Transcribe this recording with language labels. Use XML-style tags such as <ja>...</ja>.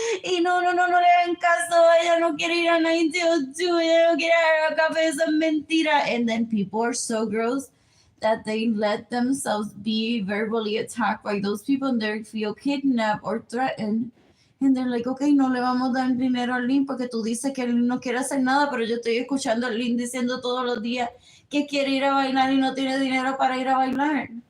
<es>Y no, no, no, no le hagan caso, ella no quiere ir a 902, ella no quiere ir a café, eso es mentira.</es> <en>And then people are so gross that they let themselves be verbally attacked by those people and they feel kidnapped or threatened. And they're like, ok,</en> <es>no le vamos a dar dinero a Lynn porque tú dices que Lynn no quiere hacer nada, pero yo estoy escuchando a Lynn diciendo todos los días que quiere ir a bailar y no tiene dinero para ir a bailar.</es>